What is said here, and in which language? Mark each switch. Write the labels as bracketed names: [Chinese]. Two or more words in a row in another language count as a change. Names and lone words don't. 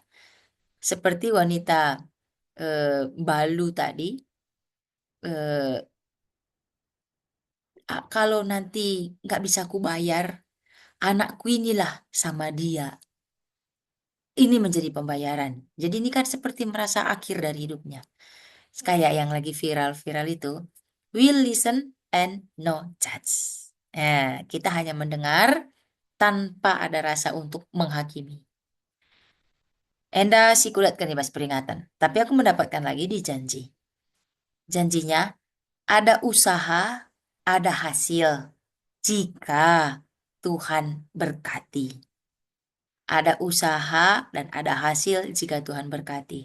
[Indonesian] Seperti wanita Balu tadi, eh, kalau nanti nggak bisa aku bayar, anakku inilah sama dia. Ini menjadi pembayaran. Jadi ini kan seperti merasa akhir dari hidupnya. Kayak yang lagi viral-viral itu. [English] Will listen and no judge. [Indonesian] Kita hanya mendengar tanpa ada rasa untuk menghakimi. [Batak Karo] Enda si kulatkan ibas peringatan. [Indonesian] Tapi aku mendapatkan lagi di janji. Janjinya ada usaha, ada hasil. Jika Tuhan berkati. Ada usaha dan ada hasil jika Tuhan berkati.